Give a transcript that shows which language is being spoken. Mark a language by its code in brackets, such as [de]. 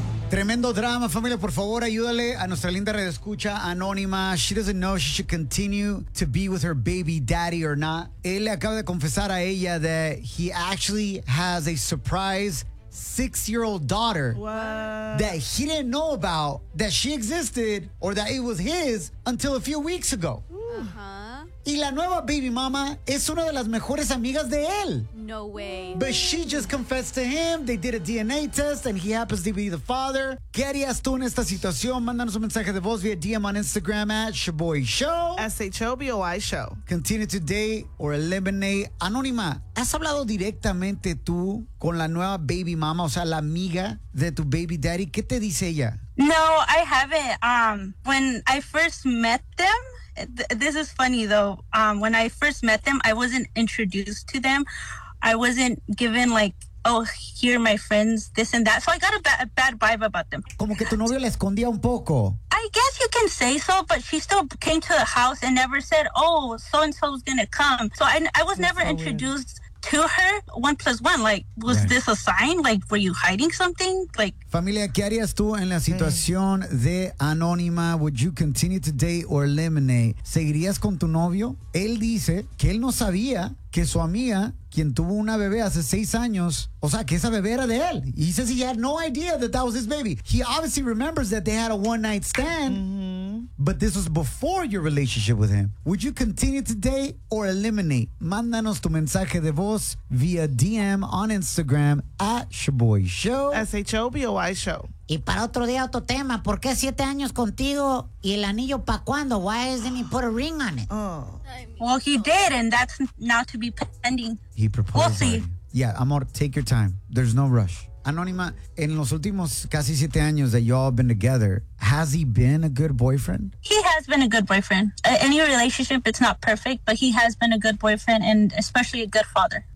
[es] Tremendo drama, familia, por favor, ayúdale a nuestra linda redescucha anónima. [en] She doesn't know if she should continue to be with her baby daddy or not. [es] Él le acaba de confesar a ella [en] that he actually has a surprise 6-year-old daughter. What? That he didn't know about, that she existed, or that it was his until a few weeks ago. Uh-huh. [es] Y la nueva baby mama es una de las mejores amigas de él. [en] No way. But she just confessed to him. They did a DNA test and he happens to be the father. [es] ¿Qué harías tú en esta situación? Mándanos un mensaje de voz via DM [en] on Instagram at Shaboy Show. S-H-O-B-O-Y Show. Continue to date or eliminate. [es] Anónima, ¿has hablado directamente tú con la nueva baby mama, o sea, la amiga de tu baby daddy? ¿Qué te dice ella? [en] No, I haven't. When I first met them, this is funny though. When I first met them, I wasn't introduced to them. I wasn't given like, oh, here are my friends, this and that. So I got a bad vibe about them. [es] Como que tu novio la escondía un poco. [en] I guess you can say so, but she still came to the house and never said, oh, so-and-so was going to come. So I was never introduced to her. 1+1, like, was this a sign? Like, were you hiding something? Like, [es] familia, ¿qué harías tú en la situación de Anónima? [en] Would you continue to date or eliminate? [es] ¿Seguirías con tu novio? Él dice que él no sabía que su amiga, quien tuvo una bebé hace 6 años, o sea, que esa bebé era de él. [en] He says he had no idea that that was his baby. He obviously remembers that they had a one-night stand, but this was before your relationship with him. Would you continue to date or eliminate? [es] Mándanos tu mensaje de voz via DM [en] on Instagram at Shaboy Show. S-H-O-B-O-Y Show. [es] Y para otro día, otro tema. ¿Por qué 7 años contigo y el anillo pa' cuándo? [en] Why isn't he put a ring on it? Oh. Well, he did, and that's now to be pending. He proposed. We'll see. Yeah, amor, take your time. There's no rush. Anónima, [es] en los últimos casi 7 años [en] that y'all have been together, has he been a good boyfriend? He has been a good boyfriend. Any relationship, it's not perfect, but he has been a good boyfriend and especially a good father.